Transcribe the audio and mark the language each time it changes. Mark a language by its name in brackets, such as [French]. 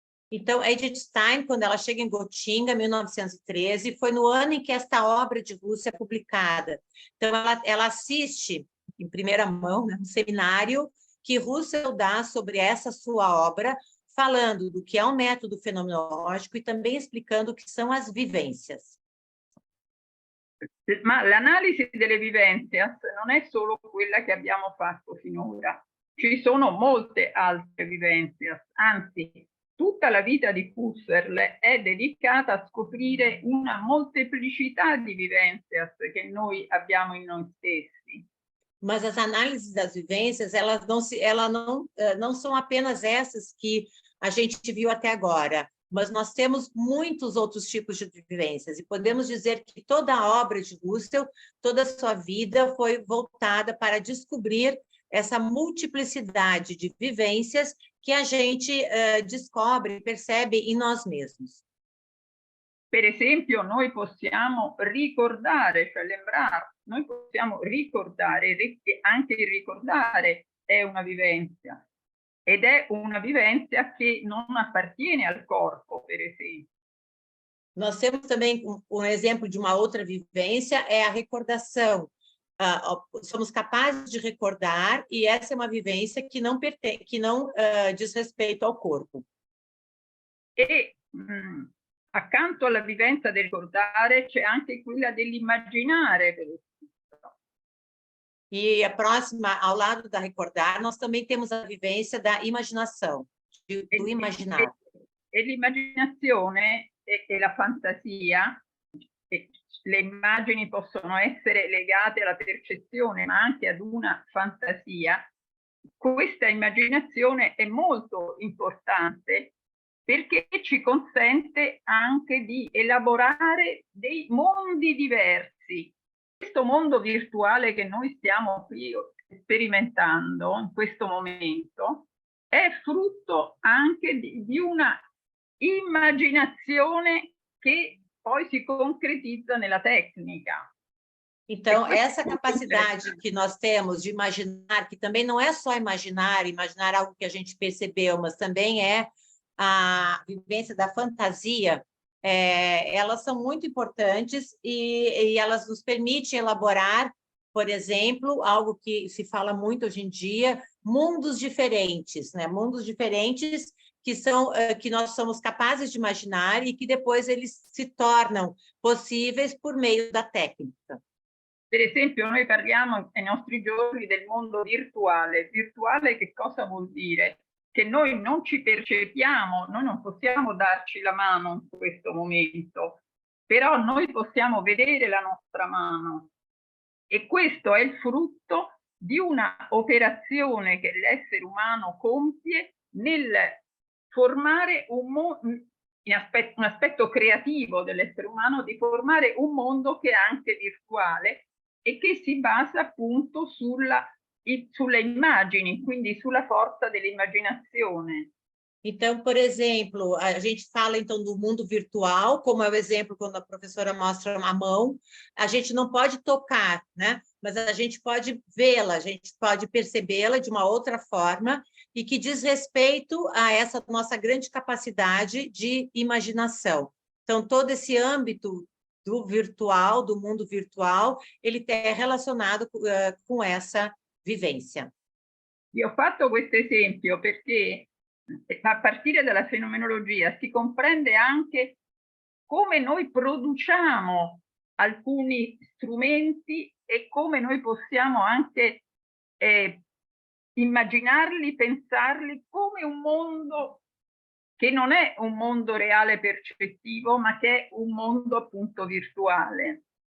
[Portuguese] Então, Edith Stein, quando ela chega em Gotinga, em 1913, foi no ano em que esta obra de Husserl é publicada. Então, ela assiste, em primeira mão, né, um seminário que Husserl dá sobre essa sua obra, falando do que é um método fenomenológico e também explicando o que são as vivências. [Italian] Ma l'analisi delle vivenze non è solo quella che abbiamo fatto finora. Ci sono molte altre vivenze, anzi, tutta la vita di Husserl è dedicata a scoprire una molteplicità di vivenze che noi abbiamo in noi stessi. [Portuguese] Mas as análises das vivências, elas não são apenas essas que a gente viu até agora, mas nós temos muitos outros tipos de vivências, e podemos dizer que toda a obra de Husserl, toda a sua vida foi voltada para descobrir essa multiplicidade de vivências que a gente descobre, percebe em nós mesmos. [Italian] Per esempio, noi possiamo ricordare, cioè lembrar, noi possiamo ricordare, anche il ricordare è una vivenza, ed è una vivenza che non appartiene al corpo, per esempio. [Portuguese] Nós temos também um exemplo de uma outra vivência, é a recordação. Somos capazes de recordar, e essa é uma vivência que não diz respeito ao corpo. [Italian] E accanto alla vivenza del ricordare c'è anche quella dell'immaginare. [Portuguese] E a próxima, ao lado da recordar, nós também temos a vivência da imaginação, do imaginar. [Italian] E l'immaginazione e la fantasia, le immagini possono essere legate alla percezione, ma anche ad una fantasia. Questa immaginazione è molto importante perché ci consente anche di elaborare dei mondi diversi questo mondo virtuale che noi stiamo qui sperimentando in questo momento è frutto anche di una immaginazione che poi si concretizza nella tecnica. [Portuguese] Então, essa capacidade que nós temos de imaginar, que também não é só imaginar algo que a gente percebeu, mas também é a vivência da fantasia, elas são muito importantes e elas nos permitem elaborar, por exemplo, algo que se fala muito hoje em dia, mundos diferentes, né? Mundos diferentes que nós somos capazes de imaginar e que depois eles se tornam possíveis por meio da técnica. [Italian] Per esempio, noi parliamo ai nostri giorni del mondo virtuale. Virtuale che cosa vuol dire? Che noi non ci percepiamo, noi non possiamo darci la mano in questo momento, però noi possiamo vedere la nostra mano. E questo è il frutto di una operazione che l'essere umano compie nel formare un aspetto creativo dell'essere umano, di formare un mondo che è anche virtuale e che si basa appunto sulle immagini, quindi sulla forza dell'immaginazione. [Portuguese] Então, por exemplo, a gente fala então do mundo virtual, como é o exemplo quando a professora mostra a mão, a gente não pode tocar, né? Mas a gente pode vê-la, a gente pode percebê-la de uma outra forma e que diz respeito a essa nossa grande capacidade de imaginação. Então, todo esse âmbito do virtual, do mundo virtual, ele é relacionado com essa vivência. [Italian] Io ho fatto questo esempio perché a partire dalla fenomenologia si comprende anche come noi produciamo alcuni strumenti e come noi possiamo anche immaginarli, pensarli come un mondo che non è un mondo reale percettivo, ma che è un mondo appunto virtuale.